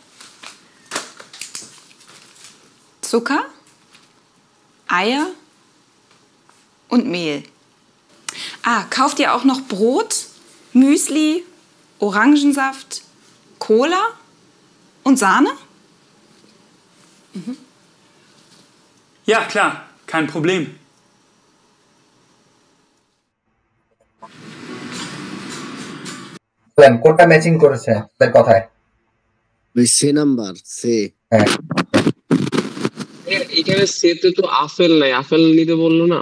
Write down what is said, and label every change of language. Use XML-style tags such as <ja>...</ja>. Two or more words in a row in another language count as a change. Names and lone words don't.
<de>Zucker, Eier und Mehl. Ah, kauft ihr auch noch Brot, Müsli, Orangensaft, Cola und Sahne? Ja, klar. Kein Problem.</de> <bn>কোনটা ম্যাচিং করেছে তার কথায়? ওই সে নাম্বার সে। হ্যাঁ, এখানে সেতে তো আপেল নাই, আপেল নিতে বললো না।</bn>